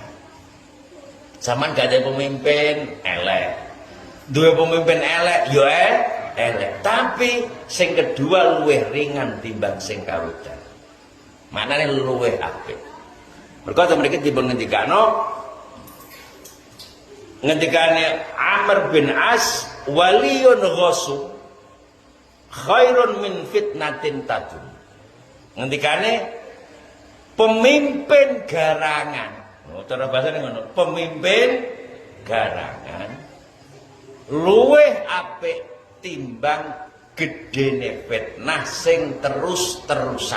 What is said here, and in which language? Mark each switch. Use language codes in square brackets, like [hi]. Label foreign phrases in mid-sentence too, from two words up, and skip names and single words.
[id] Zaman gak ada pemimpin elek. [jv] Duwe pemimpin elek ya elek. Tapi sing kedua luwih ringan timbang sing kawitan. Maknane luwih apik. Mergo mriki dipun ngendikane Amr bin As [ar] وال غشوم خير من فتنة تدوم. [jv] Ngendikane pemimpin garangan. Oh, cara bahasane ngono. Pemimpin garangan luwih apik timbang gedene fitnah sing terus-terusan.